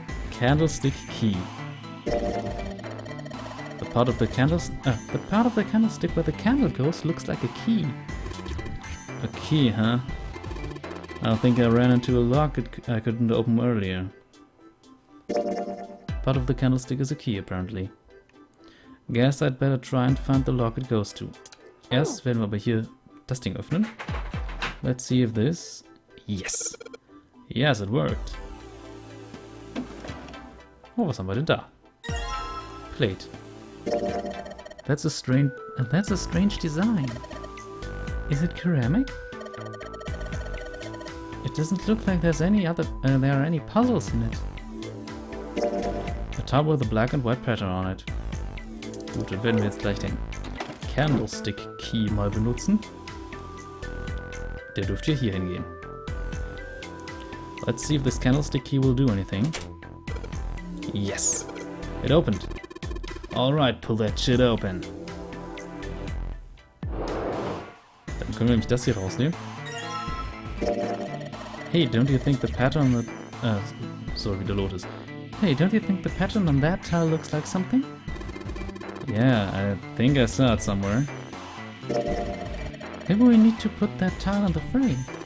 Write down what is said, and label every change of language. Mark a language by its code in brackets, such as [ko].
[en] Candlestick key. The part of the candlestick where the candle goes looks like a key. A key, huh? I think I ran into a lock I couldn't open earlier. Part of the candlestick is a key, apparently. Guess I'd better try and find the lock it goes to. [de] Erst werden wir aber hier das Ding öffnen. [en] Let's see if this... Yes! Yes, it worked. [de] Oh, was haben wir denn da? plate. [en] That's a strange design. Is it ceramic? It doesn't look like there are any puzzles in it. A tub with a black and white pattern on it. [de] Gut, dann werden wir jetzt gleich den Candlestick Key mal benutzen. Der dürfte hier hingehen. [en] Let's see if this candlestick key will do anything. Yes! It opened. Alright, pull that shit open. [de] Dann können wir nämlich das hier rausnehmen. [en] Hey, don't you think the pattern on the... [de] so wie der Lot ist. [en] Hey, don't you think the pattern on that tile looks like something? Yeah, I think I saw it somewhere. Maybe we need to put that tile on the frame.